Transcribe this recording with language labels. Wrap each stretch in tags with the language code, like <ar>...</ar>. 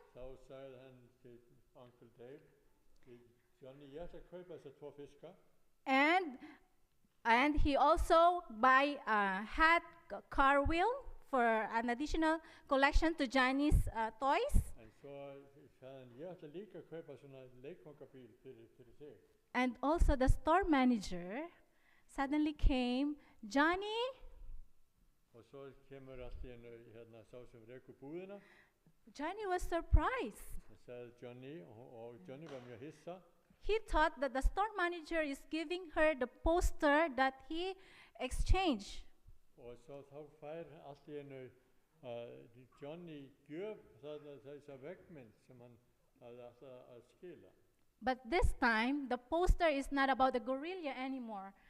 <is>Þá sagði hann til Uncle Dave, Johnny, ég ætla að kaupa þessa 2 fiska.</is> <en>And he also had a car wheel for an additional collection to Johnny's toys.</en> <is>En svo sagði hann, ég ætla líka að kaupa svona leikfangabíl fyrir þig.</is> <en>And also the store manager suddenly came, Johnny,</en> <is>Og svo kemur allt í einu sá sem rekur búðina.</is> <en>Johnny was surprised.</en> <is>Og sagði Johnny, og Johnny var mjög hissa.</is> <en>He thought that the store manager is giving her the poster that he exchanged.</en> <is>Og svo þá fær allt í einu Johnny gjöf þessa veggmynd sem hann hafði alltaf að skila.</is> <en>But this time, the poster is not about the gorilla anymore.</en>